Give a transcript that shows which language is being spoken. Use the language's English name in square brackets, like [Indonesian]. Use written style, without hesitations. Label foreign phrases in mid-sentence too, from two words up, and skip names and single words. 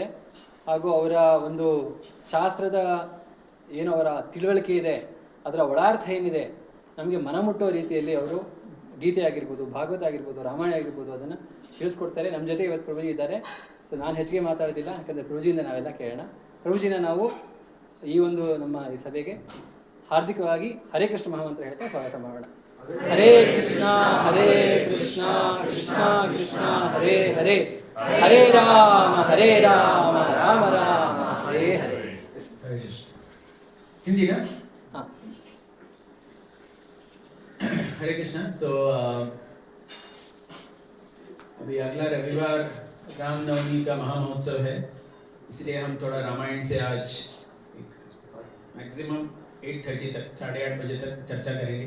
[Kannada] ಹಾಗೂ ಅವರ ಒಂದು ಶಾಸ್ತ್ರದ ಏನು ಅವರ ತಿಳುವಳಿಕೆ ಇದೆ, ಅದರ ಒಳಾರ್ಥ ಏನಿದೆ, ನಮಗೆ ಮನಮುಟ್ಟೋ ರೀತಿಯಲ್ಲಿ ಅವರು ಗೀತೆ ಆಗಿರ್ಬೋದು, ಭಾಗವತ ಆಗಿರ್ಬೋದು, ರಾಮಾಯಣ ಆಗಿರ್ಬೋದು, ಅದನ್ನು ತಿಳಿಸ್ಕೊಡ್ತಾರೆ. ನಮ್ಮ ಜೊತೆ ಇವತ್ತು ಪ್ರಭುಜಿ ಇದ್ದಾರೆ. ಸೊ ನಾನು ಹೆಚ್ಚಿಗೆ ಮಾತಾಡೋದಿಲ್ಲ, ಯಾಕಂದರೆ ಪ್ರಭುಜಿಯಿಂದ ನಾವೆಲ್ಲ ಕೇಳೋಣ. ಪ್ರಭುಜಿನ ನಾವು ಈ ಒಂದು ನಮ್ಮ ಈ ಸಭೆಗೆ ಹಾರ್ದಿಕವಾಗಿ ಹರೇ ಕೃಷ್ಣ ಮಹಾಮಂತ್ರ ಹೇಳ್ತಾ ಸ್ವಾಗತ ಮಾಡೋಣ. [Sanskrit] ಹರೇ ಕೃಷ್ಣ ಕೃಷ್ಣ ಕೃಷ್ಣ ಹರೇ ಹರೇ ಹರೇ ರಾಮ ರಾಮ ರಾಮ ಹರೇ ಹರೇ. [Hindi] हिंदी ना? हाँ. हरे कृष्णा. तो अभी अगला रविवार रामनवमी का महामहोत्सव है, इसलिए हम थोड़ा रामायण से आज मैक्सिमम 8:30 तक 8:30 बजे तक चर्चा करेंगे.